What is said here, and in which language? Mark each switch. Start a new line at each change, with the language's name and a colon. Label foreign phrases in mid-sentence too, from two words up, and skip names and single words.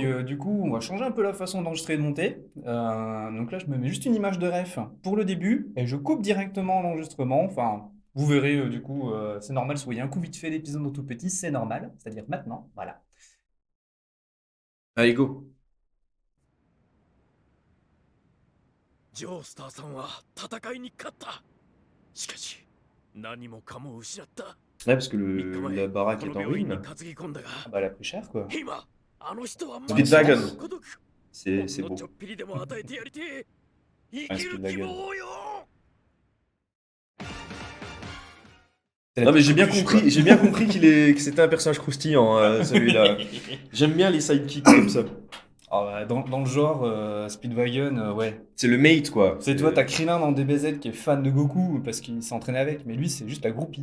French: puis, du coup, on va changer un peu la façon d'enregistrer et de monter. Donc là, je me mets juste une image de ref pour le début et je coupe directement l'enregistrement. Enfin, vous verrez, du coup, c'est normal. Soit il y a un coup vite fait l'épisode en tout petit, c'est normal. C'est-à-dire maintenant, voilà. Allez, go!
Japanese: ジョースターさんは戦いに勝った。しかし何もかも失った。
French: Ouais, parce que
Japanese: 3 日
French: la
Japanese: 前
French: baraque
Japanese: こ
French: est
Japanese: の
French: en
Japanese: 病院に
French: ruine.
Japanese: 担ぎ込んだが
French: Ah bah, elle a pris cher, quoi.
Japanese: 今あの人は Speedwagon. 孤独。
French: C'est
Japanese: ほんの
French: beau.
Japanese: ちょっぴりでも与えてやりてえ。生 Ah, きる Speedwagon. 希望よ。
French: C'est la Non, mais petite coqueluche, j'ai bien compris que c'était un personnage croustillant, celui-là. J'aime bien les sidekicks comme ça. Ah bah, dans le genre, Speedwagon, ouais. C'est le mate, quoi. C'est toi, t'as Krillin dans DBZ qui est fan de Goku parce qu'il s'est entraîné avec, mais lui, c'est juste la groupie.